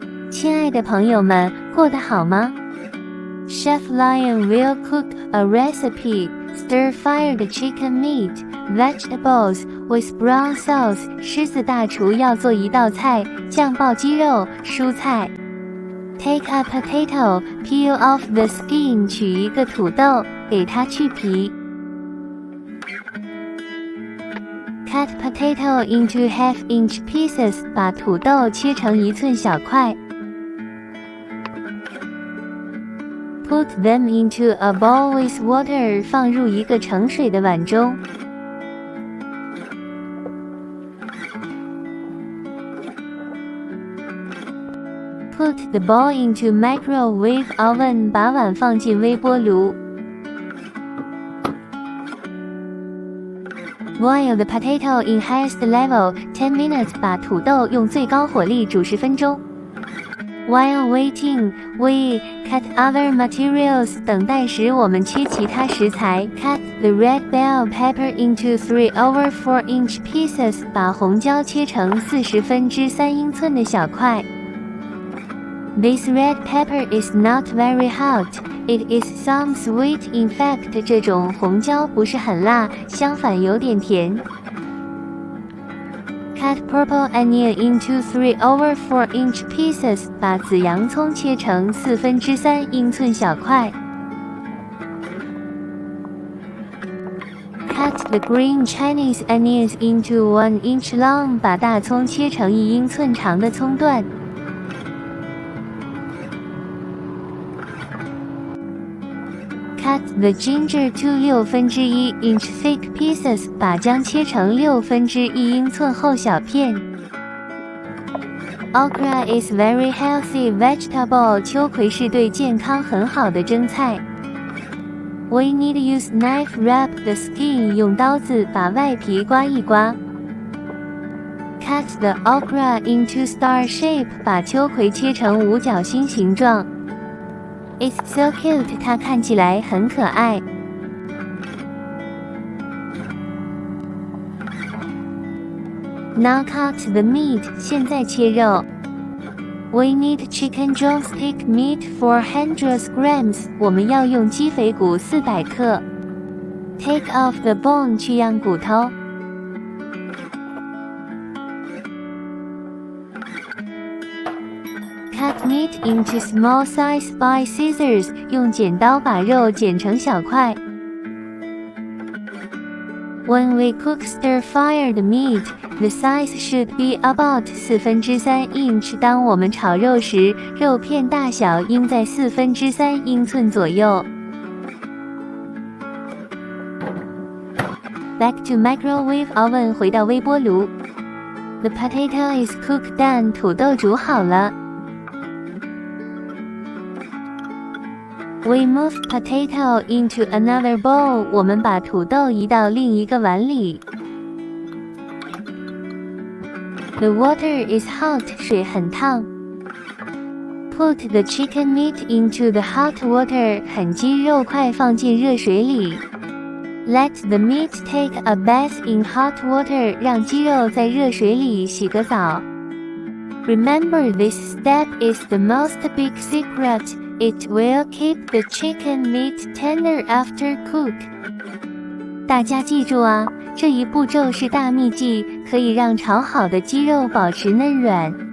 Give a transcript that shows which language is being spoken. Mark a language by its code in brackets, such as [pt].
[zh] 亲爱的朋友们，过得好吗？ [en] Chef Lion will cook a recipe, stir-fried chicken meat, vegetables with brown sauce. [zh] 狮子大厨要做一道菜，酱爆鸡肉，蔬菜。 [en] Take a potato, peel off the skin. [zh] 取一个土豆，给它去皮。 [en] Cut potato into half-inch pieces. [zh] 把土豆切成1寸小块。 [en] Put them into a bowl with water. [zh] 放入一个盛水的碗中。 [en] Put the bowl into microwave oven. [zh] 把碗放进微波炉。 [en] Boil the potato in highest level 10 minutes. [zh] 把土豆用最高火力煮10分钟。 [en] While waiting, we cut other materials. [zh] 等待时，我们切其他食材。 [en] Cut the red bell pepper into 3/4-inch pieces. [zh] 把红椒切成3/4英寸的小块。 [en] This red pepper is not very hot. It is some sweet. In fact, [zh] 这种红椒不是很辣，相反有点甜。 [en] Cut purple onion into 3/4-inch pieces. [zh] 把紫洋葱切成3/4英寸小块。 [en] Cut the green Chinese onions into 1 inch long. [zh] 把大葱切成1英寸长的葱段。 [en] Cut the ginger to 1/6 inch thick pieces. [zh] 把姜切成1/6英寸厚小片。 [en] Okra is very healthy vegetable. [zh] 秋葵是对健康很好的蒸菜。 [en] We need to use knife wrap the skin. [zh] 用刀子把外皮刮一刮。 [en] Cut the okra into star shape. [zh] 把秋葵切成五角星形状。 [en] It's so cute. [zh] 它看起来很可爱。 [en] Now cut the meat. [zh] 现在切肉。 [en] We need chicken drumstick meat 400 grams. [zh] 我们要用鸡肥骨400克。 [en] Take off the bone. [zh] 去样骨头。 [en] Cut meat into small size by scissors. [zh] 用剪刀把肉剪成小块。 [en] When we cook stir-fried meat, the size should be about 3/4 inch. [zh] 当我们炒肉时，肉片大小应在3/4英寸左右。 [en] Back to microwave oven. [zh] 回到微波炉。 [en] The potato is cooked done. [zh] 土豆煮好了。 [en] We move potato into another bowl. [zh] 我们把土豆移到另一个碗里。 [en] The water is hot. [zh] 水很烫。 [en] Put the chicken meat into the hot water. [zh] 狠鸡肉块放进热水里。 [en] Let the meat take a bath in hot water. [zh] 让鸡肉在热水里洗个澡。 [en] Remember, this step is the most big secret. It will keep the chicken meat tender after cook. [zh] 大家记住啊，这一步骤是大秘技，可以让炒好的鸡肉保持嫩软。